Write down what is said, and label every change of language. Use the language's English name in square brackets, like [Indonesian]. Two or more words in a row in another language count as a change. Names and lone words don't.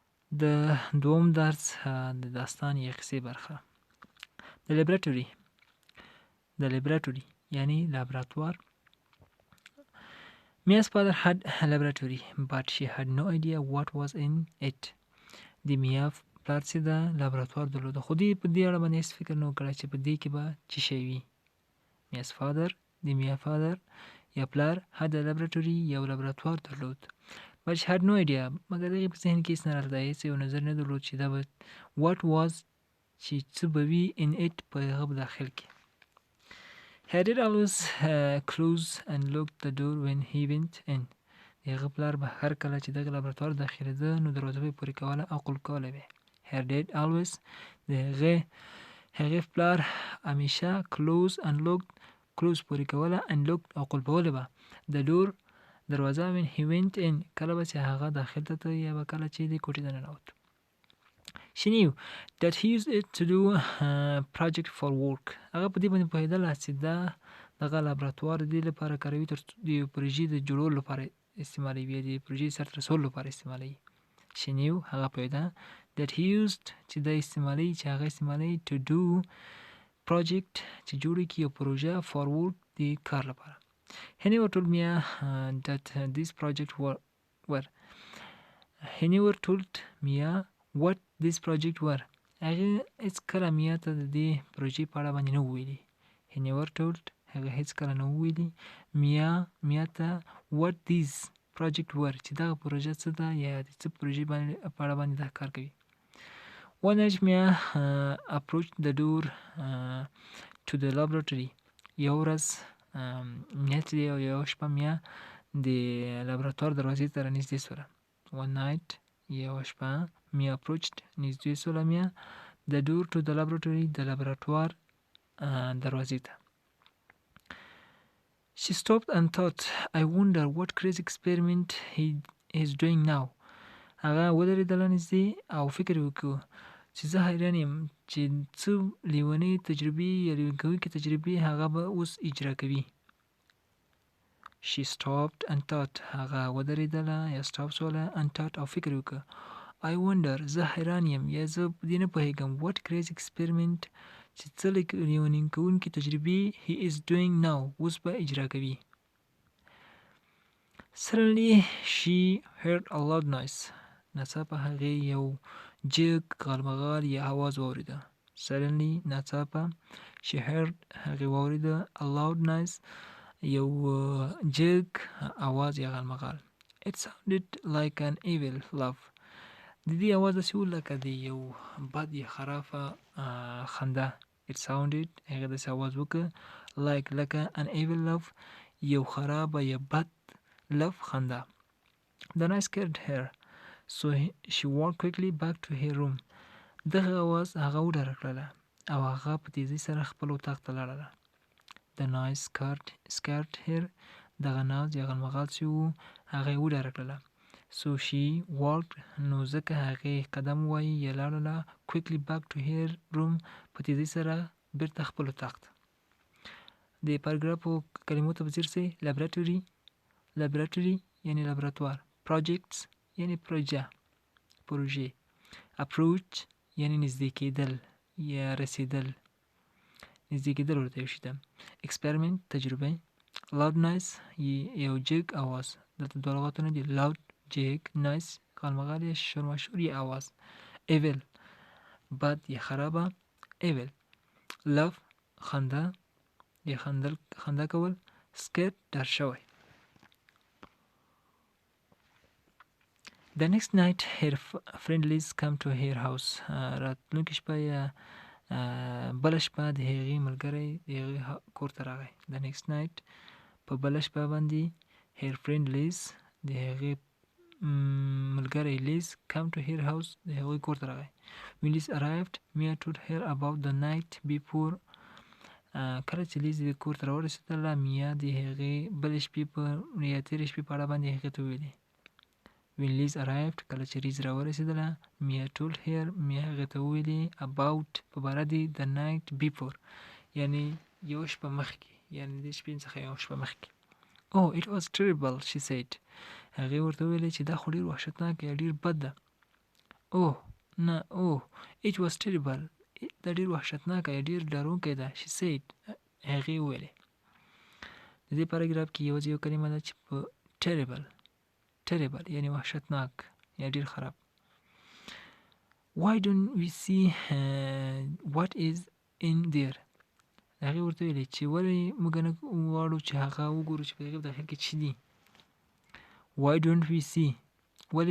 [Pashto] د دوم درس د داستان یا قصې برخه. د لیبراتوري یعنی لابراتوار. [English] Mia's father had a laboratory, but she had no idea what was in it. [Pashto] د میا پلار چې د لابراتوار درلود، خو دوی په دې اړه باندې هېڅ فکر نه و کړی چې په دې کې به څه شی وي. [English] Mia's father [Pashto] د میا فادر یا پلار [English] had a laboratory [Pashto] یو لابراتوار درلود. [English] but she had no idea [Pashto] مګر هغې په ذهن کې هېڅ نه راتله، هېڅ یو نظر نه درلود چې دا به [English] what was [Pashto] چې څه به وي [English] in it [Pashto] په هغه په داخل کې. Her dad always closed and locked the door when he went in. د هغه پلار به هر کله چې دغه لابراتوار داخلېده نو دروازه به یې پورې کوله او قلف کوله به. [English] Her dad always [Pashto] د هغې پلار همیشه [English] close and locked [Pashto] close پورې کوله [English] and locked [Pashto] او قلفوله به [English] the door [Pashto] دروازه [English] when he went in [Pashto] کله به چې هغه داخل ته یا به کله چې د کوټې ته ننوت. She knew that he used it to do project for work. هغه په دې باندې پوهېدله چې دا دغه لابراتوار د دې لپاره کاروي تر څو د یو پروژې د جوړولو لپاره استعمالوي، د پروژې سرته رسولو لپاره استعمالوي. [English] She knew [Pashto] هغه پوهېده [English] that he used [Pashto] چې دا استعمالوي چې هغه استعمالوي [English] to do project [Pashto] چې جوړې کړي یو پروژه [English] for work [Pashto] د کار لپاره. [English] He never told me that this project were. He never told me what this project were. [Pashto] هغه هیڅ کله میا ته د دې پروژې په اړه باندې نه وویلي. [English] He never told [Pashto] هغه هیڅ کله نه وویلي میا ته [English] what this project were [Pashto] چې دغه پروژه څه ده یا د څه پروژې په اړه باندې دا کار کوي. [English] One night Mia approached the door to the laboratory. [Pashto] یو ورځ یو شپه میا د لابراتوار دروازې ته رانږدې سوله. [English] One night [Pashto] یو شپه میا approached نږدې سوله میا [English] the door to the laboratory [Pashto] د لابراتوار دروازې ته. [English] She stopped and thought, I wonder what crazy experiment he is doing now. [Pashto] هغه ودرېدله نږدې او فکر وکړو چې زه حیران یم چې څه لیونۍ تجربې یا لیون کوونکې تجربې هغه به اوس اجرا کوي. [English] She stopped and thought [Pashto] هغه ودرېدله یا stop شوله [English] and thought [Pashto] او فکر وکړه [English] I wonder [Pashto] زه حیران یم یا زه په دې نه پوهېږم [English] what crazy experiment [Pashto] چې څه لیونۍ کوونکې تجربې [English] he is doing now [Pashto] اوس به اجرا کوي. [English] Suddenly she heard a loud noise. [Pashto] ناڅاپه هغې یو جګ غالمغال یا آواز واورېده. Suddenly ناڅاپه [English] she heard [Pashto] هغې واورېده [English] a loud noise [Pashto] یو جګ آواز یا غالمغال. [English] It sounded like an evil laugh. [Pashto] د دې آواز داسې و لکه د یو بد یا خرافه خندا. [English] It sounded [Pashto] هغې داسې آواز وکړه لکه [English] an evil laugh [Pashto] یو خرابه یا بد لف خندا. [English] The noise scared her. So she walked quickly back to her room. [Pashto] دغه آواز هغه وډاره کړله او هغه په تیزۍ سره خپل اتاق ته لاړله. [English] The noise scared her. [Pashto] دغه ناز یا غلمغال چې و هغه یې وډاره کړله. [English] So she walked [Pashto] نو ځکه هغې قدم ووایي یا لاړله [English] quickly back to her room [Pashto] په تیزۍ سره بیرته خپل اتاق ته. د پاراګرافو کلمو ته به ځیر سئ. laboratory یعنی لابراتوار. projects یعنی پروژې. approach یعنی نږدې کېدل یا رسېدل، نږدې کېدل ورته یو شي ته. experiment تجربه. [English] loud noise [Pashto] یو جګ آواز. دلته دوه لغاتونه دي loud جګ، noise غالمغال یا شورماشور یا آواز. evil بد یا خرابه. [English] evil laugh [Pashto] خندا یا خندا کول. scared ډار شوی. [English] The next night her friend Liz came to her house. [Pashto] راتلونکې شپه یا بله شپه د هغې ملګری د هغې کور ته راغی. [English] The next night [Pashto] په بله شپه باندې [English] her friend Liz [Pashto] د هغې ملګری Liz [English] came to her house [Pashto] د هغې کور ته راغی. [English] When Liz arrived, Mia told her about the night before. [Pashto] کله چې لیز د کور ته راورسېدله میا د هغې بلې شپې یا تېرې شپې په اړه باندې هغې ته وویلې. [English] When Liz arrived [Pashto] کله چې لیز راورسېدله [English] Mia told her [Pashto] میا هغې ته وویلې about په باره د [English] the night before [Pashto] یعنی یو شپه مخکې، یعنی د شپې څخه یو شپه مخکې. [English] Oh it was terrible she said. [Pashto] هغې ورته وویلې چې دا خو ډېر وحشتناک یا ډېر بد ده. اوه نه اوه [English] it was terrible [Pashto] دا ډېر وحشتناکه یا ډېر ډارونکی ده [English] she said [Pashto] هغې وویلې د دې پاراګراف کې یوازې یو کلمه ده چې په terrible یعنی وحشتناک یا ډېر خراب [English] why don't we see what is in there [Pashto] هغې ورته ویلې چې ولې موږ نه غواړو چې هغه وګورو چې په هغې په داخل کې څه دي [English] why don't we see [Pashto] ولې